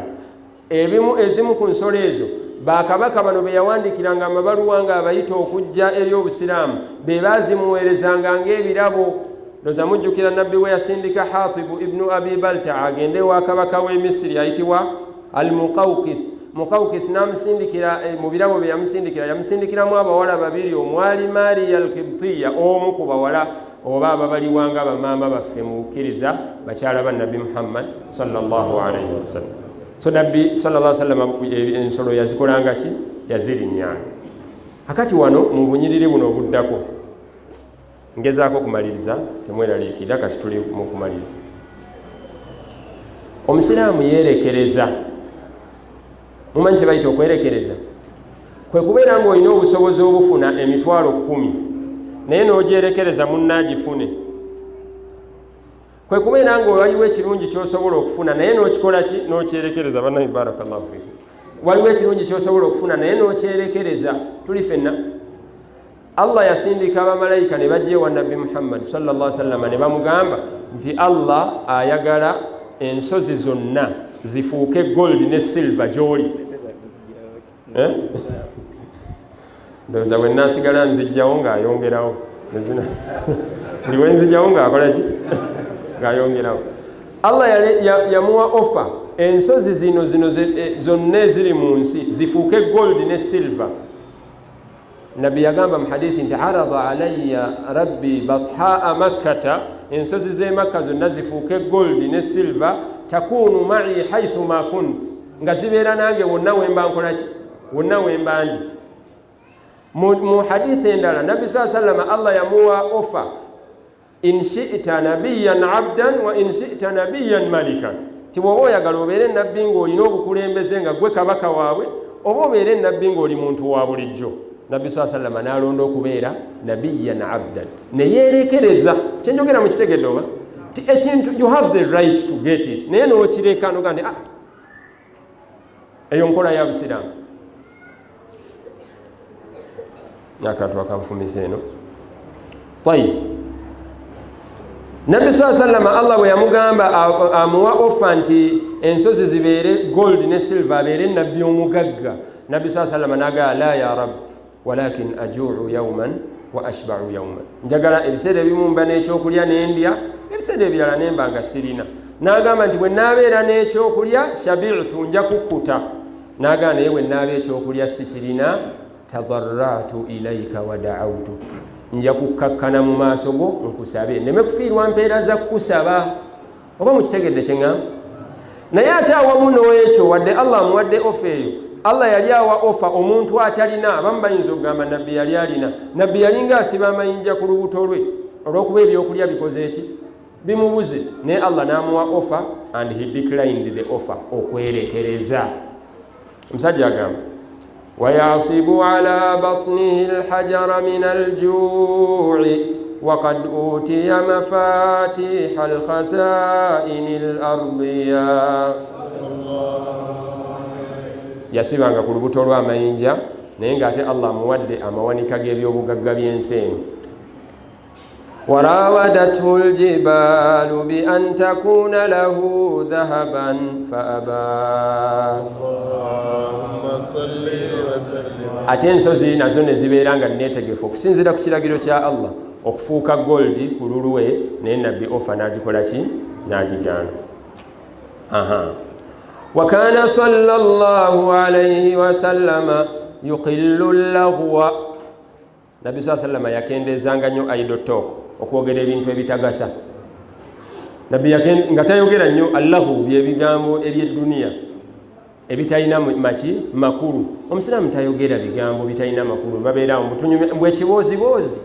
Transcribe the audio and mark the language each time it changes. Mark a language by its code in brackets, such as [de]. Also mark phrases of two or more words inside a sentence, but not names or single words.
[lg] ezimu ku nsolo ezo bakabaka bano be yawandikiranga amabaluwa nga abayita okujja eri obusiraamu be baazimuweerezanga ng'ebirabo. Ndoza mujjukira Nabbi we yasindika Hatibu ibnu Abi Balta agende wa kabaka w'e Misiri ayitibwa al-Muqawqis. Muqawqis n'amusindikira mu birabo bye yamusindikiramu abawala babiri, omwali Mariya al-Qibtiya, omu ku bawala oba ababaliwanga bamaama baffe mu kukkiriza bakyala ba Nabbi Muhammad [ar] صلى الله عليه وسلم. [lg] So Nabbi [ar] صلى الله عليه وسلم [lg] ensolo yazikolanga ki? Yazirinnyanga. Akati wano mu bunyiriri buno obuddako ngezaako kumaliriza, temweraliikirira kati tuli mu kumaliriza. Omusiraamu yeerekereza. Mumanyi kye bayita okwerekereza? Kwe kubeera ng'olina obusobozi obufuna emitwalo 10 naye n'ogyerekereza munnaagifune. Kwe kubeera nga waliwo ekirungi ky'osobola okufuna naye n'okikola ki? N'okyerekereza. Bannabi [ar] بارك الله فيكم. [lg] Waliwo ekirungi ky'osobola okufuna naye n'okyerekereza. Tuli ffenna Allah yasindika abamalayika ne bajja ewa nabbi Muhammad [ar] صلى الله عليه وسلم [lg] ne bamugamba nti Allah ayagala ensozi zonna zifuuke gold ne silver gy'oli. Ndowooza bwe naasigala nzijjawo ng'ayongerawo buli we nzijjawo ng'akola ki ng'ayongerawo. Allah yamuwa offer ensozi zino zonna eziri mu nsi zifuuke gold ne silver. Nabbi yagamba mu hadithi nti [ar] عرض علي ربي بطحاء مكة, [lg] ensozi z'e Makka zonna zifuuke gold ne silver, [ar] تكون معي حيث ما كنت, [lg] nga zibeera nange wonna wemba nkola ki, wonna wemba ndi. Mu hadithi endala Nabbi [ar] صلى الله عليه وسلم [lg] Allah yamuwa offer, [ar] إن شئت نبيا عبدا وإن شئت نبيا ملكا, [lg] ti bw'oba oyagala obeere nabbi ng'olina obukulembeze nga gwe kabaka waabwe, oba obeere nabbi ng'oli muntu wa bulijjo. Nabbi [ar] صلى الله عليه وسلم [lg] n'alonda okubeera [ar] نبيا عبدا, [lg] ne yeerekereza. Kyenjogera mu kitegedde oba ti ekintu [en] you have the right to get it, [lg] naye n'okireka n'ogamba nti eyo nkola ya busiraamu. Akantu akanfumisa eno. Tayib, Nabbi [ar] صلى الله عليه وسلم [lg] Allah bwe yamugamba amuwa offer nti ensozi zibeere gold ne silver, abeere nabbi omugagga, Nabbi [ar] صلى الله عليه وسلم [lg] n'agamba [ar] لا يا رب ولكن أجوع يوما وأشبع يوما, [lg] njagala ebiseera ebimu mba n'ekyokulya n'endya, ebiseera ebirala nemba nga sirina. N'agamba nti bwe naabeera n'ekyokulya shabi'tu, nja kukkuta. N'agamba naye bwe naaba ekyokulya sikirina [ar] تضرعت إليك ودعوت, [lg] nja kukkakkana mu maaso go nkusabe, neme kufiirwa mpeera za kukusaba. Oba mukitegedde kye ŋŋamba? Naye ate awamu n'ekyo wadde Allah amuwadde ofa eyo, Allah yali awa ofa omuntu atalina. Abamu bayinza okugamba nabbi yali alina, nabbi yali ng'asiba amayinja ku lubuto lwe olw'okuba ebyokulya bikoze eki, bimubuze. Naye Allah n'amuwa ofa [en] and he declined the offer, [lg] okwerekereza. Omusajja agamba [ar] ويعصب على بطنه الحجر من الجوع وقد أوتي مفاتيح الخزائن الأرضية. [lg] Yasibanga ku lubuto lw'amayinja, naye ng'ate Allah amuwadde amawanika g'ebyobugagga by'ensi eno. [ar] وراودته الجبال بأن تكون له ذهبا فأبى. [lg] Ate ensozi nazo ne zibeera nga neetegefu okusinziira ku kiragiro kya Allah okufuuka goldi ku lulwe, naye nabbi ofa n'agikola ki? N'agigaana. [ar] وكان صلى الله عليه وسلم يقل اللغو. [lg] Nabbi [ar] صلى الله عليه وسلم [lg] yakendezanga nnyo [en] idle talk, [lg] okwogera ebintu ebitagasa. Nabbi nga tayogera nnyo allahu, byebigambo eby'edduniya ebitalina maki makulu. Omusiraamu tayogera bigambo bitalina makulu, babeerawo bwekiboozibozi.